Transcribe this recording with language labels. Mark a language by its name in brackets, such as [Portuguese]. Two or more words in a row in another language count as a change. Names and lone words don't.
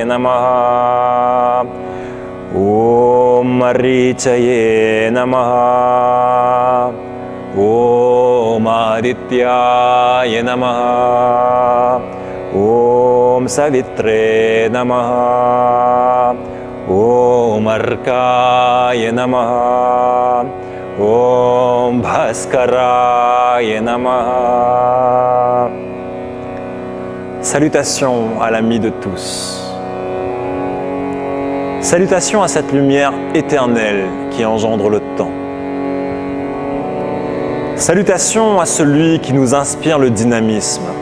[Sanskrit] नमः, ॐ मरीचये नमः, ॐ आदित्याय नमः, ॐ सवित्रे नमः, ॐ अर्काय नमः, ॐ भास्कराय नमः. [French] Salutations à l'ami de tous. Salutations à cette lumière éternelle qui engendre le temps. Salutations à celui qui nous inspire le dynamisme.